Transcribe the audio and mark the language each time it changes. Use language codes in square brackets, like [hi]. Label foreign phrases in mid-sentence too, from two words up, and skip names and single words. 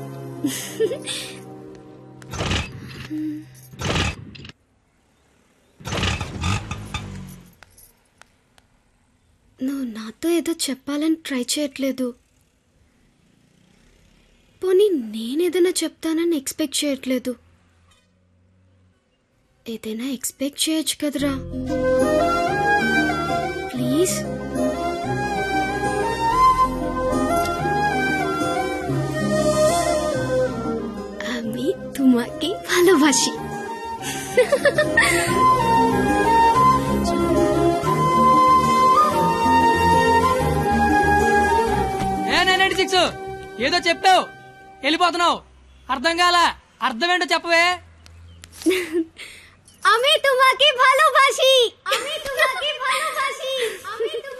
[te] నువ్వు నాతో ఏదో చెప్పాలని ట్రై చేయట్లేదు. పోనీ నేనేదైనా చెప్తానని ఎక్స్పెక్ట్ చేయట్లేదు. ఏదైనా ఎక్స్పెక్ట్ చేయొచ్చు కదరా, ప్లీజ్. [bn] আমি তোমাকে ভালোবাসি. [te] ఏదో చెప్పావు, వెళ్ళిపోతున్నావు. అర్థం కాల. అర్థం ఏంటో చెప్పవే. [bn] আমি তোমাকে ভালোবাসি. আমি তোমাকে ভালোবাসি. আমি